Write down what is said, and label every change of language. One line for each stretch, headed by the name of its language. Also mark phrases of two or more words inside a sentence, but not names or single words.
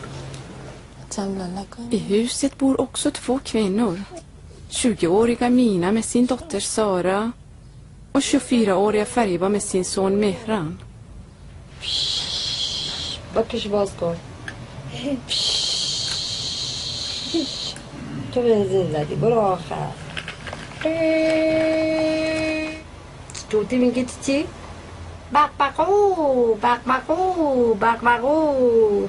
Swedish: I huset bor också 2 kvinnor. 20-åriga Mina med sin dotter Sara och 24-åriga Fariba med sin son Mehran.
Persian: بکش باز کن. تو بنزین زدی برو آخر. توتی میگی چی؟ بقبقو بقبقو بقبقو.